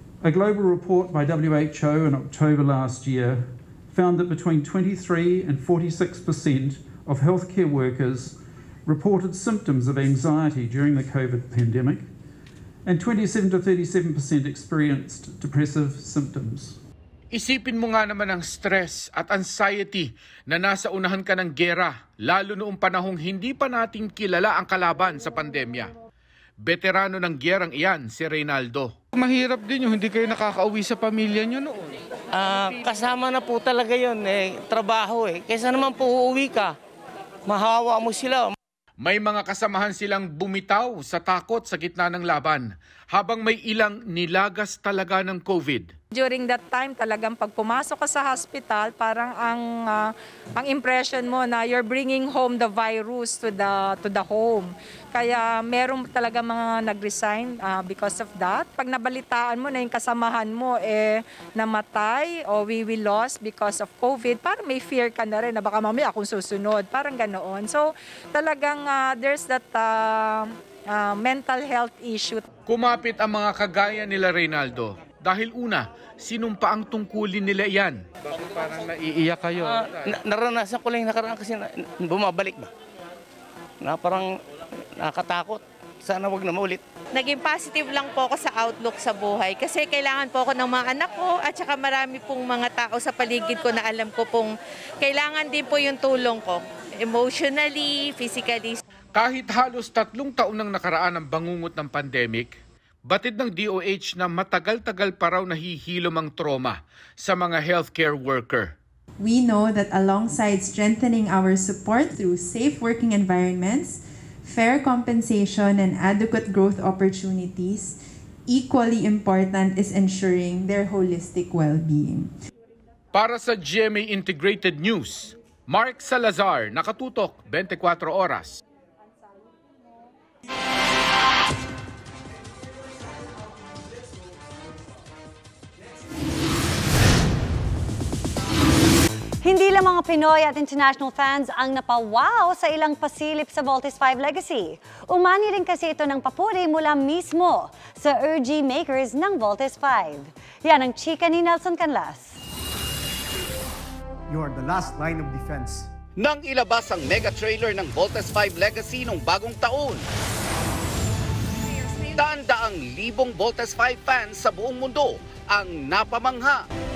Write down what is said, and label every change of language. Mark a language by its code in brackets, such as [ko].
[en] A global report by WHO in October last year found that between 23 and 46% of healthcare workers reported symptoms of anxiety during the COVID pandemic, and 27 to 37% experienced depressive symptoms. [tl] Isipin mo nga naman ang stress at anxiety na nasa unahan ka ng gera, lalo noong panahong hindi pa natin kilala ang kalaban sa pandemya. Veterano ng gerang iyan, si Reynaldo. Mahirap din yung hindi kayo nakakauwi sa pamilya nyo noon. Kasama na po talaga yun, trabaho . Kaysa naman po uuwi ka, mahawa mo sila. May mga kasamahan silang bumitaw sa takot sa gitna ng laban, habang may ilang nilagas talaga ng COVID. [en] During that time, [tl] talagang pag pumasok ka sa [en] hospital, [tl] parang ang [en] impression [tl] mo na [en] you're bringing home the virus to the home. [tl] Kaya meron talaga mga nag-resign [en] because of that. [tl] Pag nabalitaan mo na yung kasamahan mo namatay o [en] we lost because of COVID, [tl] parang may fear ka na rin na baka mamaya akong susunod. Parang ganoon. [en] So talagang there's that mental health issue. [tl] Kumapit ang mga kagaya nila Reynaldo. Dahil una, sinumpa ang tungkulin nila iyan. Bakit parang naiiyak kayo? Naranasan ko lang nakaraan kasi bumabalik ba? Na parang nakatakot. Sana wag na maulit. Naging positive lang po ako sa outlook sa buhay kasi kailangan po ako ng mga anak ko at saka marami pong mga tao sa paligid ko na alam ko pong kailangan din po yung tulong ko. [en] Emotionally, physically. [tl] Kahit halos 3 taon nang nakaraan ang bangungot ng pandemic, batid ng DOH na matagal-tagal pa raw nahihilom ang trauma sa mga healthcare worker. [en] We know that alongside strengthening our support through safe working environments, fair compensation, and adequate growth opportunities, equally important is ensuring their holistic well-being. [tl] Para sa GMA Integrated News, Mark Salazar, nakatutok 24 oras. Hindi lang mga Pinoy at international fans ang napawaw sa ilang pasilip sa Voltes 5 Legacy. Umani rin kasi ito ng papuri mula mismo sa RG makers ng Voltes 5. Yan ang chika ni Nelson Canlas. [en] You are the last line of defense. [tl] Nang ilabas ang mega trailer ng Voltes 5 Legacy noong bagong taon, daan-daang libong Voltes 5 fans sa buong mundo ang napamangha.